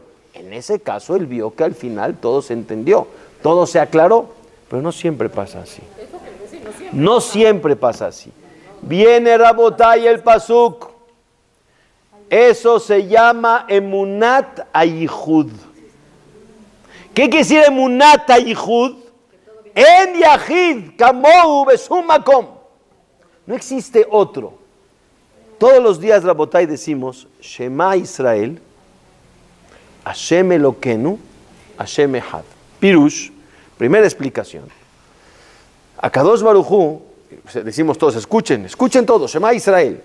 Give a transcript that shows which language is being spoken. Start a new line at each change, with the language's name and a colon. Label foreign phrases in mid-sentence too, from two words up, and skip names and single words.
Spanish: En ese caso él vio que al final todo se entendió, todo se aclaró, pero no siempre pasa así. No siempre pasa así. Viene Rabotay el pasuk. Eso se llama
Hebrew: אמונת הייחוד.
Spanish: ¿Qué quiere decir
Hebrew: אמונת הייחוד? אין יחיד כמוהו בשום מקום.
Spanish: No existe otro. Todos los días, Rabotai, decimos
Hebrew: שמע ישראל השם אלוקינו השם אחד.
Spanish: Pirush, primera explicación.
Hebrew: הקדוש ברוך הוא,
Spanish: decimos todos, escuchen todos,
Hebrew: שמע ישראל.